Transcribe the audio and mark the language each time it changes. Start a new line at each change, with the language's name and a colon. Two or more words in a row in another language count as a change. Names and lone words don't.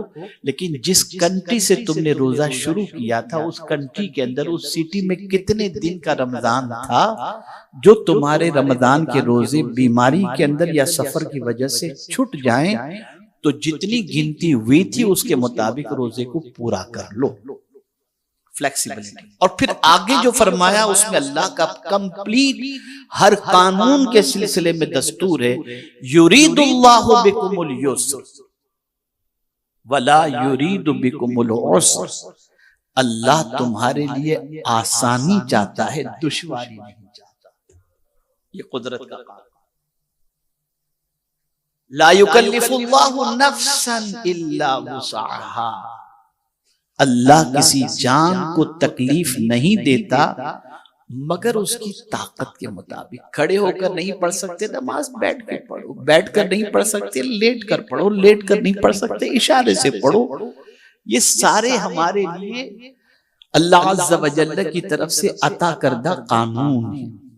Hindi: लेकिन जिस कंट्री से तुमने रोजा शुरू किया था उस कंट्री के अंदर, उस सिटी में कितने दिन का रमजान था, जो तुम्हारे रमजान के रोजे बीमारी के अंदर या सफर की वजह से छूट जाएं, तो जितनी गिनती हुई थी उसके मुताबिक रोजे को पूरा कर लो। फ्लेक्सिबिलिटी। और फिर आगे जो फरमाया उसमें अल्लाह का कंप्लीट हर कानून के सिलसिले में दस्तूर है,
Arabic: يريد الله بكم اليسر ولا يريد بكم العسر.
Hindi: अल्लाह तुम्हारे लिए आसानी चाहता है, दुश्वारी नहीं चाहता। ये कुदरत का काम।
Arabic: لا يكلف الله نفسا إلا وسعها.
Hindi: अल्लाह किसी जान को तकलीफ नहीं देता मगर उसकी ताकत के मुताबिक। खड़े होकर नहीं पढ़ सकते नमाज, बैठ कर पढ़ो, बैठ कर नहीं पढ़ सकते लेट कर पढ़ो, लेट कर नहीं पढ़ सकते इशारे से पढ़ो। ये सारे हमारे लिए अल्लाह
Arabic: عز وجل
Hindi: की तरफ से अता करदा कानून है।